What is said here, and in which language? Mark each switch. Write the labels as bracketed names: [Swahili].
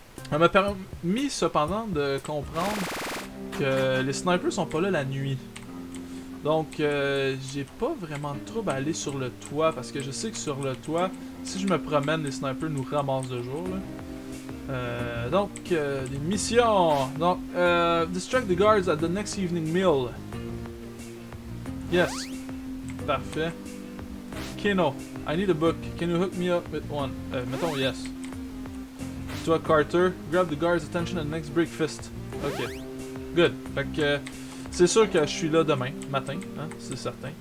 [French] Elle m'a permis cependant de comprendre que les snipers sont pas là la nuit. Donc, j'ai pas vraiment de trouble à aller sur le toit parce que je sais que sur le toit, si je me promène, les snipers nous ramassent de jour là. Donc, des missions. [English] Donc, distract the guards at the next evening meal. Yes. Parfait. Keno, I need a book. Can you hook me up with one? Mettons yes. Toi, Carter, grab the guards' attention at the next breakfast. Ok. Good. [French] Fait que, c'est sûr que je suis là demain matin, hein, c'est certain.